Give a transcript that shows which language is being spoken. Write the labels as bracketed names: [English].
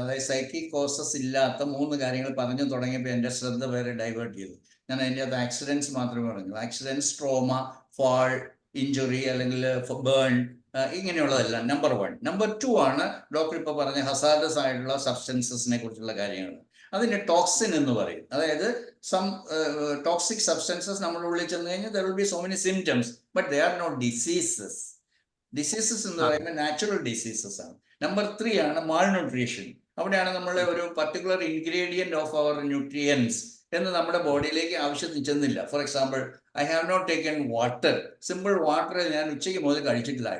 [Malayalam] അതായത് psychic causes ഇല്ലാത്ത 3 കാര്യങ്ങൾ പറഞ്ഞു തുടങ്ങിയപ്പോൾ എൻ്റെ ശ്രദ്ധ വേറെ ഡൈവേർട്ട് ചെയ്തു. ഞാൻ അതിൻ്റെ അകത്ത് ആക്സിഡൻസ് മാത്രമേ പറഞ്ഞു. ആക്സിഡൻസ്, ട്രോമ, ഫാൾ, ഇഞ്ചുറി അല്ലെങ്കിൽ ബേൺ, ഇങ്ങനെയുള്ളതല്ല നമ്പർ 1. നമ്പർ 2 ആണ് ഡോക്ടർ ഇപ്പോൾ പറഞ്ഞ ഹസാർഡസ് ആയിട്ടുള്ള സബ്സ്റ്റൻസസിനെ കുറിച്ചുള്ള കാര്യങ്ങൾ. അതിന് ടോക്സിൻ എന്ന് പറയും. [English] അതായത് some toxic substances [Malayalam] നമ്മുടെ ഉള്ളിൽ ചെന്ന് കഴിഞ്ഞാൽ [English] there will be so many symptoms, but they are not diseases. [Malayalam] Diseases എന്ന് പറയുമ്പോൾ നാച്ചുറൽ ഡിസീസസ് ആണ്. നമ്പർ 3 ആണ് മാൾന്യൂട്രീഷൻ. അവിടെയാണ് നമ്മൾ ഒരു particular ingredient of our nutrients എന്ന് നമ്മുടെ ബോഡിയിലേക്ക് ആവശ്യത്തിന് ചെന്നില്ല. [English] For example, I have not taken water. Simple water [Malayalam] ഞാൻ ഉച്ചയ്ക്ക് മുതൽ കഴിച്ചിട്ടില്ല.